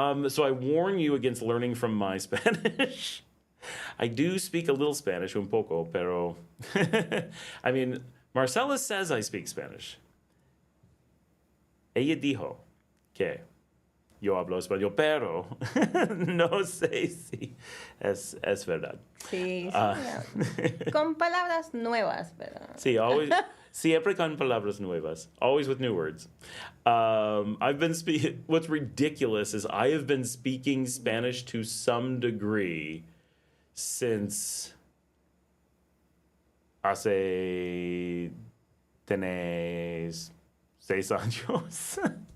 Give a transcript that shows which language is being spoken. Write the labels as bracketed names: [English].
[English] So I warn you against learning from my Spanish. I do speak a little Spanish, [Spanish] un poco, pero [English] I mean, Marcela says I speak Spanish. [Spanish] Ella dijo que yo hablo español, pero no sé si es verdad. Sí. Con palabras nuevas, pero... Sí, [English] always, [Spanish] siempre con palabras nuevas. [English] Always with new words. I've been what's ridiculous is I have been speaking Spanish to some degree since [Spanish] hace tenés 6 años.